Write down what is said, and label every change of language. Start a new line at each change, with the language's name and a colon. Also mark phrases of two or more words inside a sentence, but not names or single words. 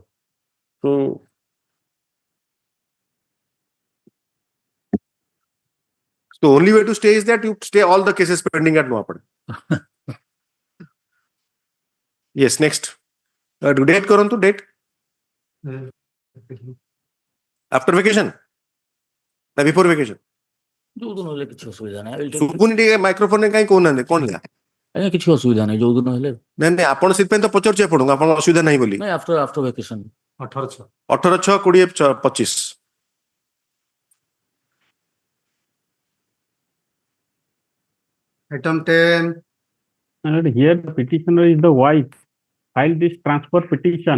English: So the only way to stay is that you stay all the cases pending at Nuapad. Yes, next. Date karantu date. After vacation? Na before vacation?
Odia: ଯୋଉଦିନ ହେଲେ କିଛି ଅସୁବିଧା ନାହିଁ ସୁବୁନି ଟିକେ ମାଇକ୍ରୋଫୋନ ରେ କାଇଁ କହୁନାହାନ୍ତି କଣ ହେଲା ଆଜ୍ଞା କିଛି ଅସୁବିଧା ନାହିଁ ଯୋଉଦିନ ହେଲେ ନାଇଁ ଆପଣ ସେଥିପାଇଁ ତ ପଚାରୁଛି ଆପଣଙ୍କୁ ଆପଣଙ୍କ ଅସୁବିଧା ନାହିଁ ବୋଲି
English: ନାଇଁ after vacation 18/6/2025 Item 10. And here the petitioner is the wife. Filed this transfer petition.